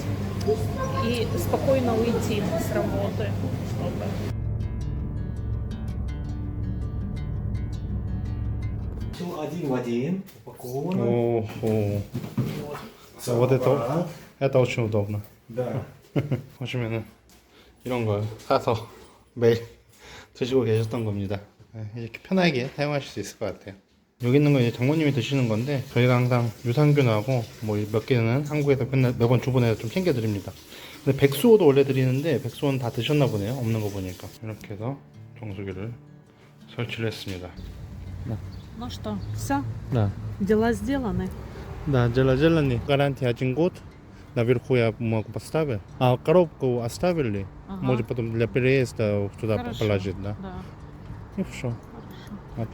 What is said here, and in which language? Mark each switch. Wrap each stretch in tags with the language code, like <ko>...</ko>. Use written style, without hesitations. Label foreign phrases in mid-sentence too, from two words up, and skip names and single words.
<ru>И спокойно уйти с работы, чтобы... Все один в один, упаковано. О, Вот. вот это очень удобно. Да.</ru> <ko>보시면은 이런 걸 사서 매일 드시고 계셨던 겁니다. 이렇게 편하게 사용하실 수 있을 것 같아요. 여기 있는 건 이제 장모님이 드시는 건데, 저희가 항상 유산균하고 뭐 몇 개는 한국에서 매번 주문해서 좀 챙겨드립니다. 근데 백수호도 원래 드리는데 백수호는 다 드셨나 보네요. 없는 거 보니까. 이렇게 해서 정수기를 설치를 했습니다.</ko> <ru>Ну что, все? Да. Дела сделаны? Да, делали. Гарантия 1 год. Наверху я могу поставить. А коробку оставили. Ага. Может потом для переезда сюда Хорошо. положить, да? Да. И все. Хорошо.</ru>